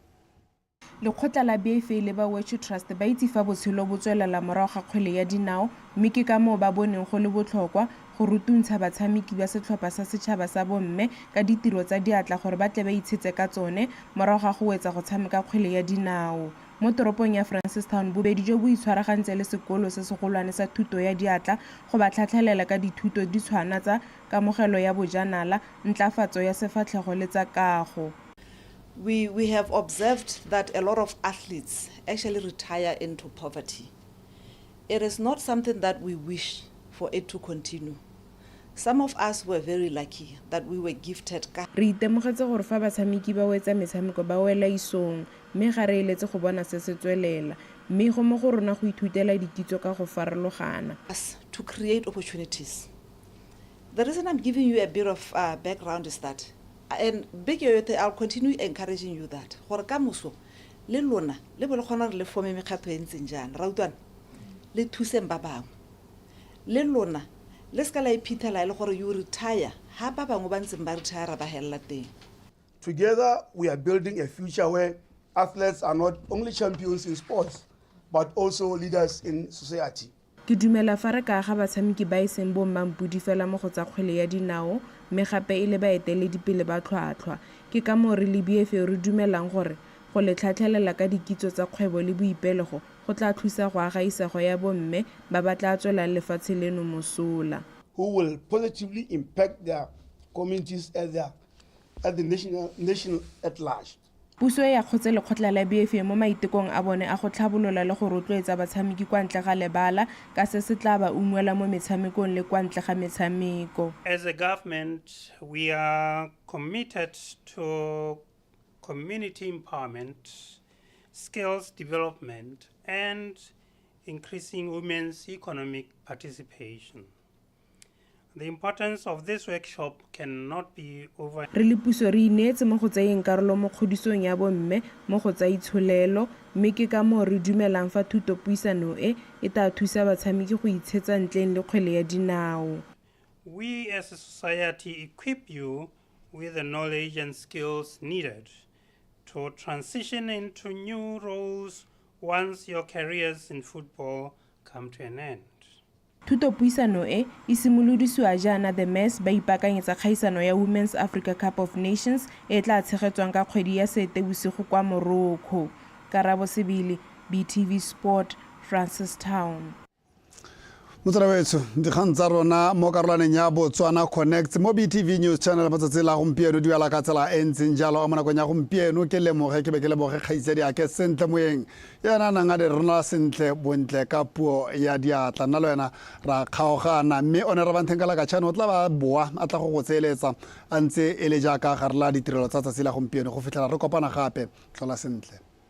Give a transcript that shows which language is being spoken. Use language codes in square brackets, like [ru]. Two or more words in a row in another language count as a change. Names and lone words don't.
[tn] Lekgotla la BFA le ba Ngwato Trust ba itse fa botshelo bo tswelela morago ga kgwele ya dinao mme ke ka moo ba boneng go le botlhokwa go rutuntsha batshameki ba setlhopha sa setšhaba sa bomme ka ditiro tsa diatla gore ba tle ba itshetse ka tsone morago ga go wetsa go tshameka kgwele ya dinao. Mo toropong ya Francistown bobedi jo bo itshwaragantse le sekolo se segolwane sa thuto ya diatla go ba tlhatlhelela ka dithuto di tshwana tsa kamogelo ya bojanala, ntlafatso ya sefatlhego le tsa kago. [en] We have observed that a lot of athletes actually retire into poverty. It is not something that we wish for it to continue. Some of us were very lucky that we were gifted. [tn] Re itemogetse gore fa batshameki ba wetsa metshameko ba wela isong mme ga re eletse go bona se se tswelela mme go mo go rona go ithutela dikitso ka go farologana. [en] To create opportunities. The reason I'm giving you a bit of background is that, and big youth, I'll continue encouraging you that. [tn] Gore ka moso le lona le bo le khona re le forme mekgatlo e ntseng jana ra utlwana le thuseng ba bangwe le lona le ska la iphithela le gore [en] you retire [tn] ha ba bangwe ba ntseng ba retire ba hella teng. [en] Together we are building a future where athletes are not only champions in sports but also leaders in society. [tn] Ke dumela fa re ka ga batshameki ba iseng bo mampudi fela mo go tsa kgwele ya dinao mme gape e le baeteledipele ba tlhwatlhwa ke ka mo re le BFA re dumelang gore go le tlhatlhelela ka dikitso tsa kgwebo le boipelego go tla thusa go aga isago ya bomme ba ba tla tswelang lefatshe leno mosola, [en] who will positively impact their communities at the nation at large. [tn] Puso ya khotse lekgotla la BFA mo maitekong a bone a go tlhabolola le go rotloetsa batshameki kwa ntle ga lebala ka se se tla ba ungwela mo metshamekong le kwa ntle ga metshameko. [en] As a government, we are committed to community empowerment, skills development, and increasing women's economic participation. The importance of this workshop cannot be over. [tn] Re le puso re ineetse mo go tsayeng karolo mo kgodisong ya bomme mo go tsa itsholelo mme ke ka mo re dumelang fa thuto puisano e tla thusa batshameki go itshetsa ntleng le kgwele ya dinao. [en] We as a society equip you with the knowledge and skills needed to transition into new roles once your careers in football come to an end. [tn] Thuto puisano e simolodisiwa jaana the MES ba ipakanyetsa kgaisano ya Women's Africa Cup of Nations e tla tshegetswang ka kgwedi ya Seetebosigo kwa Morocco. Karabo Sebili, BTV Sport, Francistown. Motswetso dikgang tsa rona mo karolaneng ya Botswana Connect mo BTV News Channel matsatsi la gompieno di ala ka tsela e ntseng jalo mo nakong ya gompieno ke lemoge ke be ke leboge kgaitsedi a ke sentle moeng yana nanga de rona sentle bontle ka puo ya diatla nna le wena ra kgaogana mme one ra banthengala ka tshano tla ba boa a tla go tseeletsa a ntse e le jaaka ga re la ditirelo tsa tsatsi la gompieno go fitlhela re kopana gape tlola sentle.